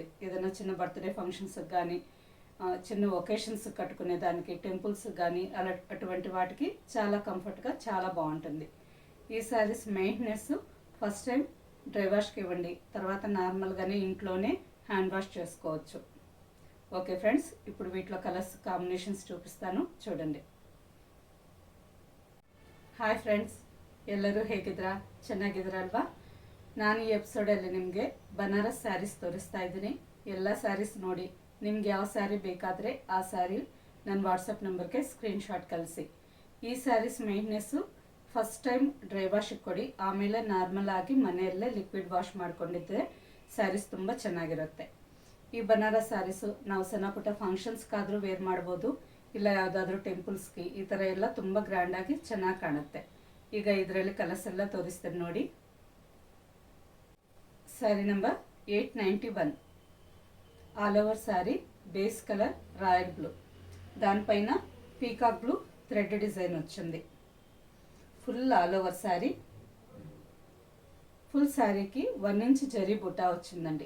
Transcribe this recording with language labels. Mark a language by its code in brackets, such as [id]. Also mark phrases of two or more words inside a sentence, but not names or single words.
[te] ఏదైనా చిన్న [en] birthday functions [te] కానీ, చిన్న ఒకేషన్స్ కట్టుకునే దానికి, టెంపుల్స్ కానీ అటువంటి వాటికి చాలా కంఫర్ట్గా చాలా బాగుంటుంది. ఈ [en] sarees maintenance first time dry wash [te] ఇవ్వండి, తర్వాత నార్మల్గానే ఇంట్లోనే [en] hand wash [te] చేసుకోవచ్చు. [en] okay friends, [te] ఇప్పుడు వీటిలో [en] colours combinations [te] చూపిస్తాను, చూడండి. [en] hi friends, [kn] ಎಲ್ಲರೂ ಹೇಗಿದ್ದೀರಾ? ಚೆನ್ನಾಗಿದ್ದೀರಲ್ವಾ? ನಾನು ಈ ಎಪಿಸೋಡಲ್ಲಿ ನಿಮಗೆ ಬನಾರಸ್ ಸ್ಯಾರೀಸ್ ತೋರಿಸ್ತಾ ಇದ್ದೀನಿ. ಎಲ್ಲ ಸ್ಯಾರೀಸ್ ನೋಡಿ ನಿಮ್ಗೆ ಯಾವ ಸ್ಯಾರಿ ಬೇಕಾದರೆ ಆ ಸ್ಯಾರಿ ನನ್ನ ವಾಟ್ಸಪ್ [en] number screen shot [kn] ಕಳಿಸಿ. ಈ [en] sarees maintenance first time dry wash [kn] ಕೊಡಿ, ಆಮೇಲೆ ನಾರ್ಮಲ್ ಆಗಿ ಮನೆಯಲ್ಲೇ [en] liquid wash [kn] ಮಾಡ್ಕೊಂಡಿದ್ದರೆ ಸ್ಯಾರೀಸ್ ತುಂಬ ಚೆನ್ನಾಗಿರುತ್ತೆ. ಈ ಬನಾರಸ್ ಸ್ಯಾರೀಸು ನಾವು ಸಣ್ಣ ಪುಟ್ಟ ಫಂಕ್ಷನ್ಸ್ಗಾದರೂ ವೇರ್ ಮಾಡ್ಬೋದು, ಇಲ್ಲ ಯಾವುದಾದ್ರೂ ಟೆಂಪಲ್ಸ್ಗೆ, ಈ ಥರ ಎಲ್ಲ ತುಂಬ ಗ್ರ್ಯಾಂಡಾಗಿ ಚೆನ್ನಾಗಿ ಕಾಣುತ್ತೆ. ಈಗ ಇದರಲ್ಲಿ ಕಲರ್ಸ್ ಎಲ್ಲ ತೋರಿಸ್ತೇನೆ ನೋಡಿ. [te] శారీ నెంబర్ 891, [en] all over saree base colour royal blue, [te] దానిపైన [en] peacock blue thread design [te] వచ్చింది. [en] full all over saree. full saree [te] 1 ఇంచ్ జరీ బుటా వచ్చిందండి.